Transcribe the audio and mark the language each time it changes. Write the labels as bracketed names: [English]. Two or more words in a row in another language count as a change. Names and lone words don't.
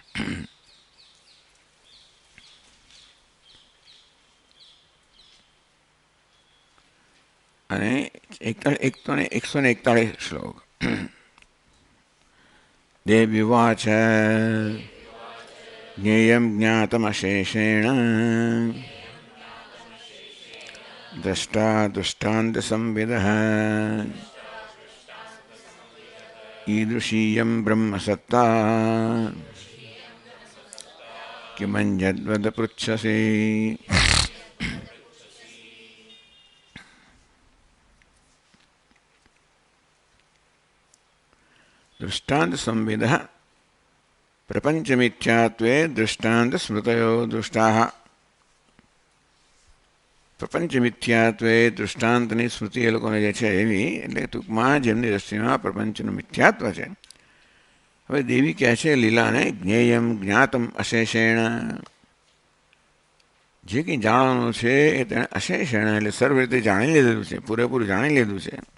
[Gujarati] અને 141 શ્લોક. [Sanskrit] देव्युवाच ज्ञेयं ज्ञातमशेषेण द्रष्टा दृष्टांत संविदः ईदृशीयं ब्रह्मसत्ता किमञ्जद्वद पृच्छसि. दृष्टांत संविदः प्रपंचमिथ्यात्वे दृष्टांत स्मृतयो दृष्टाः. [Gujarati] પ્રપંચ મિથ્યાત્વે દૃષ્ટાંતની સ્મૃતિ એ લોકોને જે છે એવી એટલે ટૂંકમાં જેમની દ્રષ્ટિમાં પ્રપંચનું મિથ્યાત્વ છે. હવે દેવી કહે છે લીલાને [Sanskrit] ज्ञेयम ज्ञातम अशेषेण [Gujarati] જે કંઈ જાણવાનું છે એ તેણે અશેષેણ એટલે સર્વ રીતે જાણી લીધેલું છે, પૂરેપૂરું જાણી લીધું છે.